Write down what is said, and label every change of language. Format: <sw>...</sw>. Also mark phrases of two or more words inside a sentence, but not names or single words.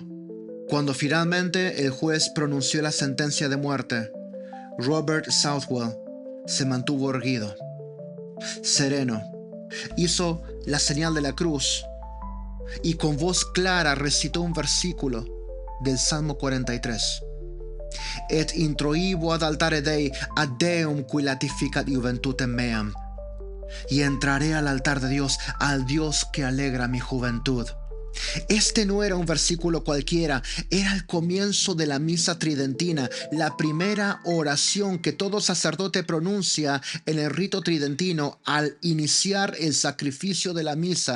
<es>Cuando finalmente el juez pronunció la sentencia de muerte, Robert Southwell se mantuvo erguido, sereno, hizo la señal de la cruz y con voz clara recitó un versículo del Salmo 43.</es> <la>Et introibo ad altare Dei ad Deum qui latificat juventutem meam.</la> <es>Y entraré al altar de Dios, al Dios que alegra mi juventud. Este no era un versículo cualquiera, era el comienzo de la misa tridentina, la primera oración que todo sacerdote pronuncia en el rito tridentino al iniciar el sacrificio de la misa.</es>